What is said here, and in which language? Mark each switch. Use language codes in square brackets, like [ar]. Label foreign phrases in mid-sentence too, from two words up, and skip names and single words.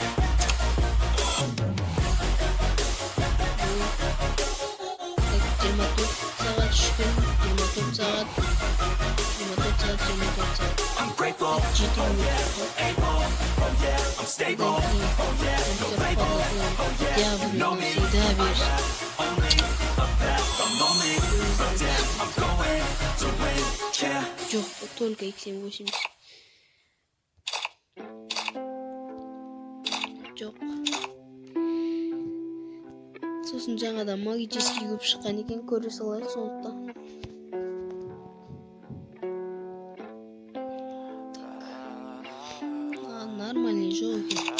[en] I'm grateful, oh yeah, able, oh yeah, I'm stable, oh yeah, no label, oh yeah, you know me, I have only a path, I'm lonely, but damn, I'm going to win, yeah. [kk] Жоқ, только x780. Жоқ. Сосын жаңада магический көп шыққан екен, көре салайық сондықтан. Нормальный жоқ екен.